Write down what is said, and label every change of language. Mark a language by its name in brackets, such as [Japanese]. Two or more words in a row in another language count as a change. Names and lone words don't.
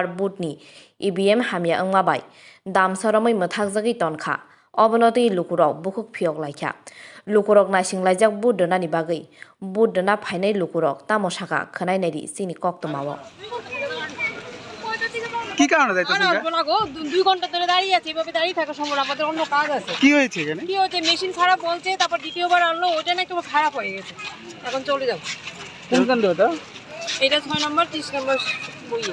[Kok Borok] boot ni EBM hamya angmabai dam saramai mathakjagi tonkha obonoti lukurok bukuk phiok laikha lukurok na singlajak boot dona ni bagai boot dona phainai lukurok tamosaka khanai nairi sini koktamawo [Bangla] কি কারণে যাইতেছেন না গো 2 ঘন্টা ধরে দাঁড়িয়ে আছি এভাবে দাঁড়িয়ে থাকা সম্ভব না আমাদের অন্য কাজ আছে কি হয়েছে এখানে কি হচ্ছে মেশিন খারাপ বলছে তারপর দ্বিতীয়বার আনলো ওটা না একটু খারাপ হয়ে গেছে এখন চলে যাব কোন কাণ্ড এটা এটা 6 নম্বর 30 নম্বর বইয়ে